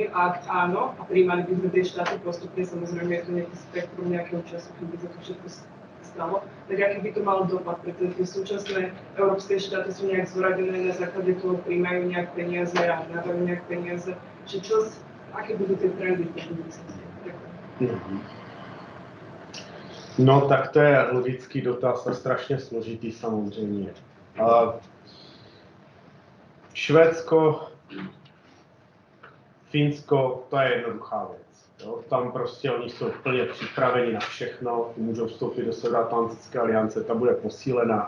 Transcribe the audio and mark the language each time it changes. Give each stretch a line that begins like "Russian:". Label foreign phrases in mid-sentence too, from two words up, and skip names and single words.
Slovak: Ak áno, a prijímali by sme tie štáty postupne, samozrejme je to nejaký spektrum nejakého času, keď by sa to všetko stalo, tak aký by to malo dopad, pretože tie súčasné európske štáty sú nejak zoradené, na základe toho prijímajú nejak peniaze a dávajú nejak peniaze, že aké budú tie trendy v budúcnosti.
Czech: No tak to je logický dotaz a strašně složitý samozřejmě. Švédsko, Finsko, to je jednoduchá věc. Jo? Tam prostě oni jsou plně připraveni na všechno, můžou vstoupit do Severoatlantické aliance, ta bude posílena.